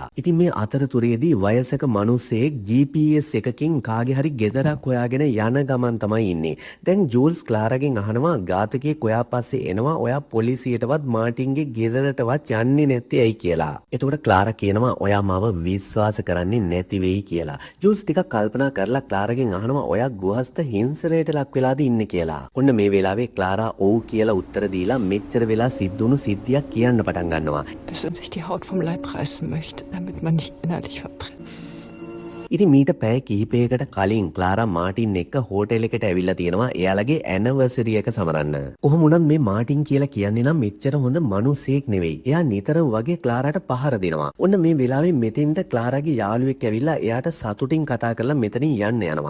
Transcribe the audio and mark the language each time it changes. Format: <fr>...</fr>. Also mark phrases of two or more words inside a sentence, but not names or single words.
<si>ඉතින් මේ අතරතුරේදී වයසක මිනිහෙක් GPS එකකින් කාගේ හරි ගෙදරක් හොයාගෙන යන ගමන් තමයි දැන් ජූල්ස් ක්ලාරාගෙන් අහනවා ඝාතකයෙක් ඔයා පස්සේ එනවා ඔයා පොලිසියටවත් මාටින්ගේ ගෙදරටවත් යන්නේ නැත්තේ ඇයි කියලා. එතකොට ක්ලාරා කියනවා ඔයා මාව විශ්වාස කරන්නේ නැති වෙයි කියලා. ජූල්ස් ටිකක් කල්පනා කරලා ක්ලාරාගෙන් අහනවා ඔයා ගෘහස්ත හිංසනයට ලක් වෙලාද ඉන්නේ කියලා. ඔන්න මේ වෙලාවේ ක්ලාරා ඔව් කියලා උත්තර දීලා මෙච්චර වෙලා සිද්ධුණු සිද්ධියක් කියන්න පටන් ගන්නවා.</si> <de>Dass man sich die Haut vom Leib reißen möchte, damit man nicht innerlich verbrennt.</de> <si>ඉතින් මීට පැය කිහිපයකට කලින් ක්ලාරා මාටින් එක්ක හෝටල් එකට ඇවිල්ලා තියෙනවා එයාලගේ ඇනිවර්සරි එක සමරන්න. කොහොම වුණත් මේ මාටින් කියලා කියන්නේ නම් මෙච්චර හොඳ මිනිසෙක් නෙවෙයි. එයා නිතරම වගේ ක්ලාරාට පහර දෙනවා. ඔන්න මේ වෙලාවේ මෙතෙන්ට ක්ලාරාගේ යාළුවෙක් ඇවිල්ලා එයාට සතුටින් කතා කරලා මෙතනින් යන්න යනවා.</si>